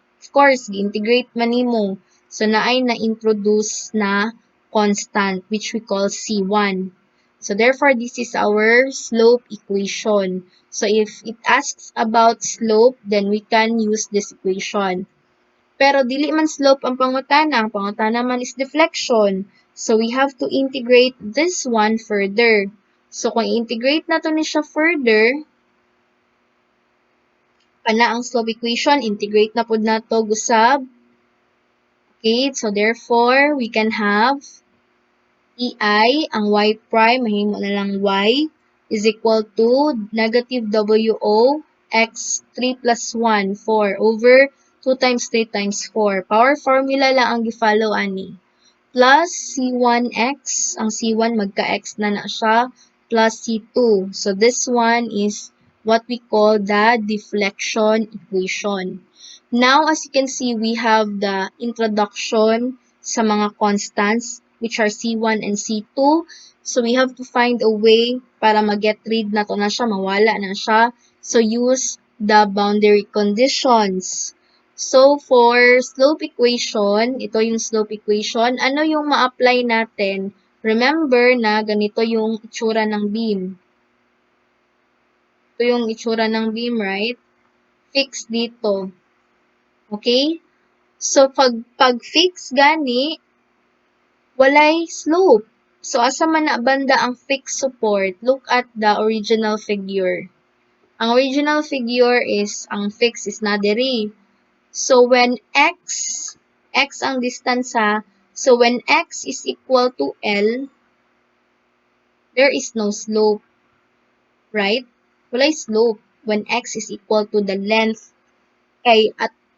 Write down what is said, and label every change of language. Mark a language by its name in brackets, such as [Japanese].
[Cebuano] Of course, gi-integrate man nimo. So, naay na-introduce na constant, [English] which we call C1. So, therefore, this is our slope equation. So, if it asks about slope, then we can use this equation. [Cebuano] Pero, dili man slope ang pangutana. Ang pangutana man is deflection. [English] So, we have to integrate this one further. [Cebuano] So, kung integrate na to ni siya further, pana ang slope equation, integrate na pud nato gusab. [English] Okay, so therefore, we can have EI, ang y prime, mahimo na lang y, is equal to negative WO x 3 plus 1, 4 over 2 times 3 times 4. [Cebuano] Power formula lang ang gi-follow ani. [English] Plus C1x, ang C1 magka-x na siya, plus C2. So this one is what we call the deflection equation. Now, as you can see, we have the introduction sa mga constants, which are C1 and C2. So we have to find a way [Cebuano] para mag-get rid na to na siya, [English] mawala na siya. So use the boundary conditions. So, for slope equation, [Filipino] ito yung slope equation. Ano yung ma-apply natin? Remember na ganito yung itsura ng beam. Ito yung itsura ng beam, right? [Cebuano] Fix dito. Okay? So, pag-fix gani, walay slope. So, asa man na banda ang fixed support? [English] Look at the original figure. [Cebuano] Ang original figure is, ang fix is na diri. [English] So, when x ang distance ha, so when x is equal to L, there is no slope, right? [Cebuano] Walay slope [English] when x is equal to the length kay at